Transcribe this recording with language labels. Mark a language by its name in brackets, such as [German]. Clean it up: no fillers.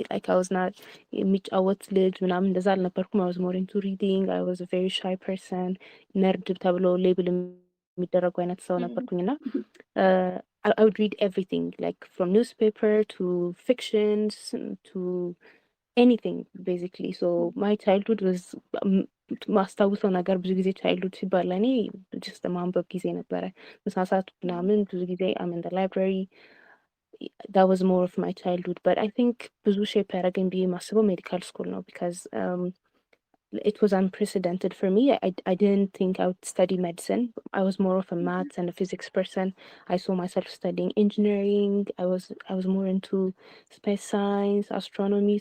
[English] Like I was not [Amharic] የሚጫወት ልጅ ምናምን እንደዛ አልነበርኩም። [English] I was more into reading. I was a very shy person. [Amharic] ነርድ ተብሎ ሌብል የሚደረጉ አይነት ሰው ነበርኩኝና [English] I would read everything, like from newspaper to fictions to anything basically. So my childhood was [Amharic] ማስታውሰው ነገር ብዙ ጊዜ ቻይልድሁድ ሲባል እኔ ጀስት ማንበብ ጊዜ ነበረ። መሳሳት ምናምን ብዙ ጊዜ [English] I'm in the library. That was more of my childhood, but I think [Amharic] ብዙ ሼፕ ያደረገኝ ብዬ ማስበው ሜዲካል ስኩል ነው [English] because it was unprecedented for me. I didn't think I would study medicine. I was more of a maths and a physics person. I saw myself studying engineering. I was more into space science, astronomy.